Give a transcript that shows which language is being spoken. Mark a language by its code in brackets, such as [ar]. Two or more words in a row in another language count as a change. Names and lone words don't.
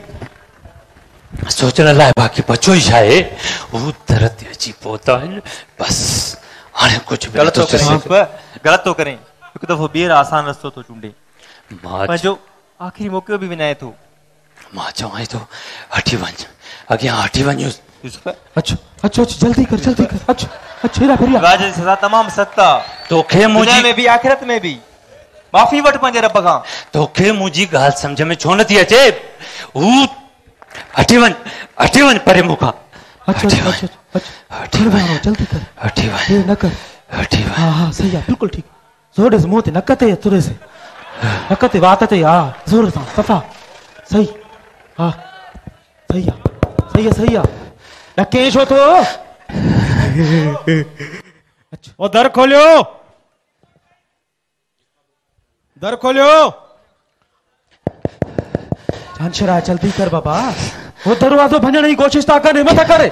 [sd] सोचण लाइ बाक़ी बचो ई छा आहे हू दर ते अची पहुता आहिनि बसि हाणे कुझु बि ग़लति थो करें हिकु दफ़ो ॿीहर आसान रस्तो थो चूंडे पंहिंजो आख़िरी मौक़ो बि विञाए थो मां चवां थो हटी वञ अॻियां हटी वञ अचो अचो जल्दी कर अचो अचो हेरा फेरिया राज जी सज़ा तमामु सख़्त आहे तोखे मुंहिंजी में बि आख़िरत में बि माफ़ी वठ पंहिंजे रब खां तोखे मुंहिंजी ॻाल्हि सम्झ में छो नथी अचे हू हटी वञ परे मूंखां अचो हटी वञ जल्दी कर हटी वञ न कर हटी वञ हाँ सही आहे बिल्कुलु ठीकु ज़ोर से मुंह ते नक ते तुरे से नक ते वात ते हा ज़ोर सां सफ़ा सही हाँ सही आहे ॾके छो थो ओ दर खोलियो झांशरा जल्दी कर बाबा वो दरवाजो भंजण जी कोशिश था कर हिम्मत करे